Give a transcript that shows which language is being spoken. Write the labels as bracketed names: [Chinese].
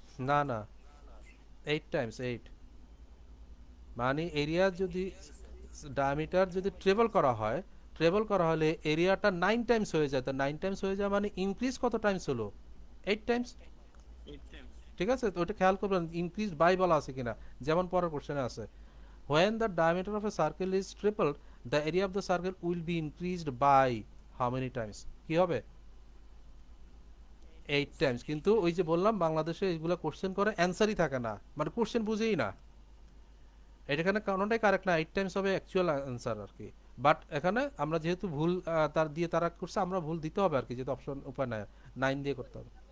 [Bangla] না না, 8 টাইমস, 8। মানে এরিয়া যদি ডায়ামিটার যদি ট্রেবল করা হলে এরিয়াটা 9 টাইমস হয়ে যায়। তো 9 টাইমস হয়ে যায় মানে ইনক্রিজ কত টাইমস হলো? 8 টাইমস। 8 টাইমস। ঠিক আছে, তো ওটা খেয়াল করবেন ইনক্রিজ বাই বলা আছে কিনা। যেমন পরের কোশ্চেনে আছে, [English] when the diameter of a circle is tripled, the area of the circle will be increased by how many times? [Bangla] কি হবে? 8 টাইমস। কিন্তু ওই যে বললাম বাংলাদেশে এইগুলো কোশ্চেন করে অ্যান্সারই থাকে না, মানে কোশ্চেন বুঝেই না। এখানে কোনোটাই কারেক্ট না, 8 টাইমস হবে অ্যাকচুয়াল অ্যান্সার আর কি। বাট এখানে আমরা যেহেতু ভুল তার দিয়ে তারা করছে, আমরা ভুল দিতে হবে আর কি, যেহেতু অপশন উপায় নাই, 9 দিয়ে করতে হবে।